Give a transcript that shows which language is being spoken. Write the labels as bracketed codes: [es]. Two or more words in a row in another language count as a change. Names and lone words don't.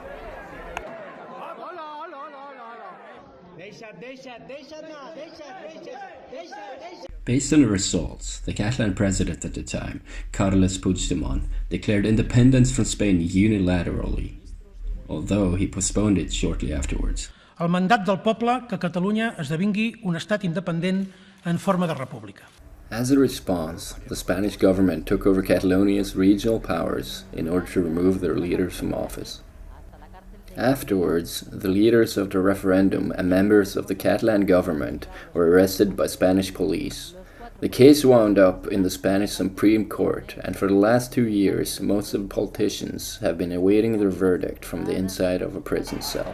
[en] Based on the results, the Catalan president at the time, Carles Puigdemont, declared independence from Spain unilaterally, although he postponed it shortly afterwards. [ca] El mandat del poble que Catalunya esdevingui un estat independent en forma de república. [en] As a response, the Spanish government took over Catalonia's regional powers in order to remove their leaders from office. Afterwards, the leaders of the referendum and members of the Catalan government were arrested by Spanish police. The case wound up in the Spanish Supreme Court, and for the last 2 years, most of the politicians have been awaiting their verdict from the inside of a prison cell.